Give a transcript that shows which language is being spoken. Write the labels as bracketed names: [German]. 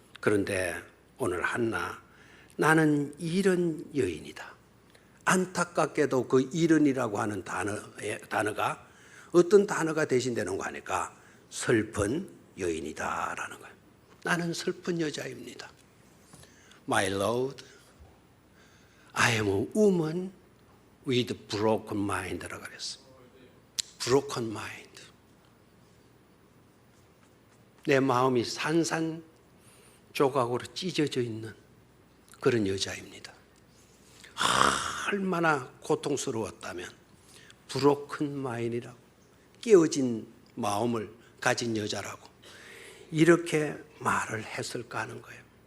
[Korean] 그런데 오늘 한나, 나는 이런 여인이다. 안타깝게도 그 이런이라고 하는 단어가 어떤 단어가 대신되는 거 아니까 슬픈 여인이다라는 거예요. 나는 슬픈 여자입니다. [English] My Lord, I am a woman with broken mind라고 [Korean] 그랬어. [English] Broken mind. [Korean] 내 마음이 산산조각으로 찢어져 있는 그런 여자입니다. 얼마나 고통스러웠다면 브로큰 마인이라고, 깨어진 마음을 가진 여자라고 이렇게 말을 했을까 하는 거예요.